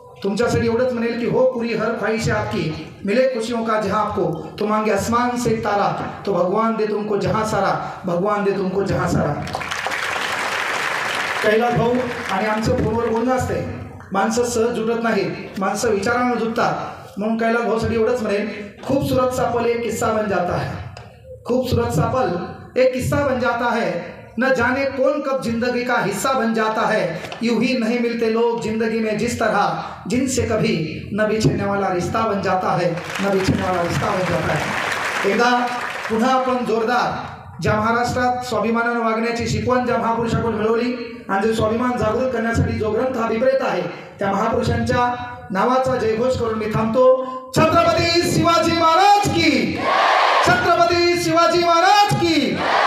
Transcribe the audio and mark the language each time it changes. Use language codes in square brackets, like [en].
[mr] तुमच्यासाठी एवढंच म्हणेल की [hi] हो पूरी हर ख्वाहिश आपकी, मिले खुशियों का जहां आपको, तो मांगे आसमान से तारा, तो भगवान दे तुमको जहां सारा, भगवान दे तुमको जहां सारा. [mr] कैलास भाऊ आणि आमचं फोनवर बोलणं असते, माणसं सहज जुटत नाहीत, माणसं विचारानं जुटतात. म्हणून कैलास भाऊसाठी एवढंच म्हणेल, [hi] खूबसूरत सा पल एक किस्सा बन जाता है, खूबसूरत सा पल एक किस्सा बन जाता है, न जाने कौन कब जिंदगी का हिस्सा बन जाता है. यूं ही नहीं मिलते लोग जिंदगी में जिस तरह, जिनसे कभी न बिछड़ने वाला रिश्ता बन जाता है, न बिछड़ने वाला रिश्ता बन जाता है. [mr] एकदा पुन्हा आपण जोरदार ज्या महाराष्ट्रात स्वाभिमानानं वागण्याची शिकवण ज्या महापुरुषाकडून मिळवली आणि जे स्वाभिमान जागृत करण्यासाठी जो ग्रंथ अभिप्रेत आहे, त्या महापुरुषांच्या नावाचा जयघोष करून मी थांबतो. [hi] छत्रपती शिवाजी महाराज की, छत्रपती शिवाजी महाराज की.